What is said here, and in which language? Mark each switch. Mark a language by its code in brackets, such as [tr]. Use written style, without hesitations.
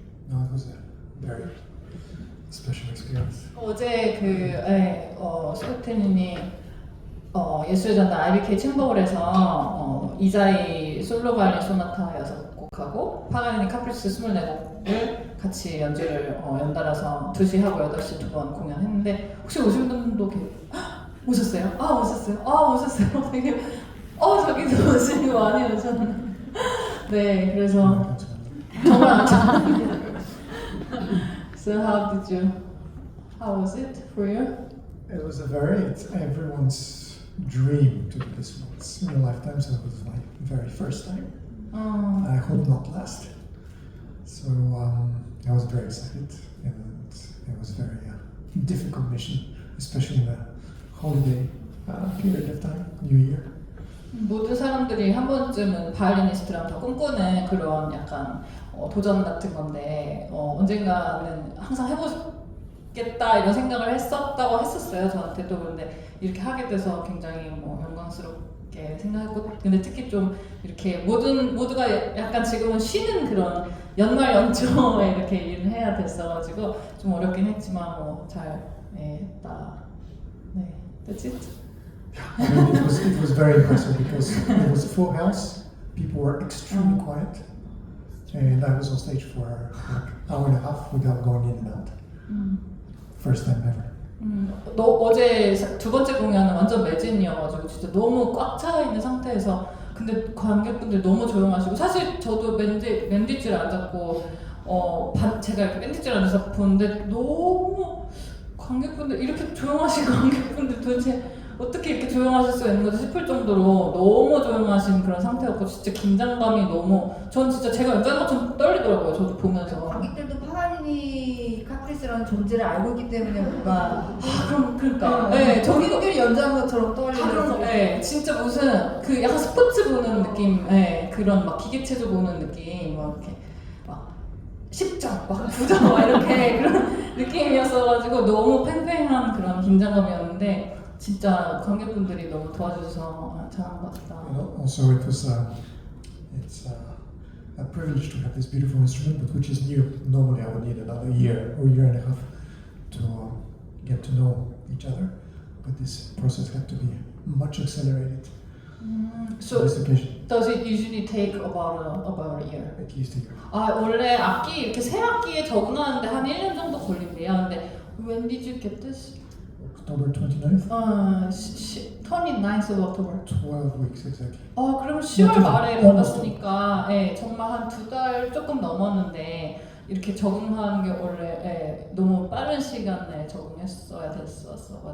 [en] No, it was a very special experience. [ko] 어제 스코트님이 예술의 전당 IBK 챔버홀에서 이자이 솔로 바이올린 소나타 6곡하고 파가니니 카프리스 24곡을 같이 연주를 연달아서 2시 하고 8시 2번 공연했는데 혹시 오신 분도 오셨어요? 오셨어요? 되게 저기도 오시고 많이 오셨네. 네, 그래서 정말 안 좋았는데. [en] So how was it for you? It was it's everyone's dream to do this once in a lifetime, so it was my very first time. I hope not last. So I was very excited, and it was a very difficult mission, especially in the holiday period of time, New Year. [ko] 모든 사람들이 한 번쯤은 바이올리니스트랑 다 꿈꾸는 그런 약간 도전 같은 건데 언젠가는 항상 해보겠다 이런 생각을 했었다고 했었어요 저한테도. 그런데 이렇게 하게 돼서 굉장히 영광스럽게 생각했고 근데 특히 좀 이렇게 모두가 약간 지금은 쉬는 그런 연말 연초에 이렇게 일을 해야 됐어가지고 좀 어렵긴 했지만 잘 했다. [en] 네, that's it. I mean, it was very impressive because it was a full house. People were extremely quiet, and I was on stage for like an hour and a half without going in and out. First time ever. [ko] 어제 두 번째 공연은 완전 매진이어가지고 진짜 너무 꽉 차 있는 상태에서 근데 관객분들 너무 조용하시고 사실 저도 맨 뒷줄 앉았고 제가 이렇게 맨 뒷줄 앉아서 보는데 너무 관객분들 이렇게 조용하신 관객분들 도대체 어떻게 이렇게 조용하실 수 있는 거지 싶을 정도로 너무 조용하신 그런 상태였고 진짜 긴장감이 너무 전 진짜 제가 연주하는 것처럼 떨리더라고요. 저도 보면서 관객들도 파가니니 카프리스라는 존재를 알고 있기 때문에 뭔가 그러니까 네, 저기들이 연주한 것처럼 떠올리면서 네, 진짜 무슨 그 약간 스포츠 보는 느낌, 네, 그런 막 기계체조 보는 느낌, 막 이렇게 막 10점, 막 9점 막 이렇게 그런 느낌이었어가지고 너무 팽팽한 그런 긴장감이었는데 진짜 관객분들이 너무 도와주셔서 잘한 것 같다. [en] And also, it's a privilege to have this beautiful instrument, but which is new. Normally, I would need another year or year and a half to get to know each other, but this process had to be much accelerated. So On this occasion, does it usually take about a year? at least a year. [ko] 원래 악기 이렇게 새 악기에 적응하는데 한 1년 정도 걸린대요. 근데 [en] when did you get this? October 29th. 29th of October. 12 weeks exactly. [ko] 그럼 10월 맞아요. 말에 받았으니까 정말 한 2달 조금 넘었는데 이렇게 적응하는 게 원래 너무 빠른 시간에 적응했어야 됐었어가지고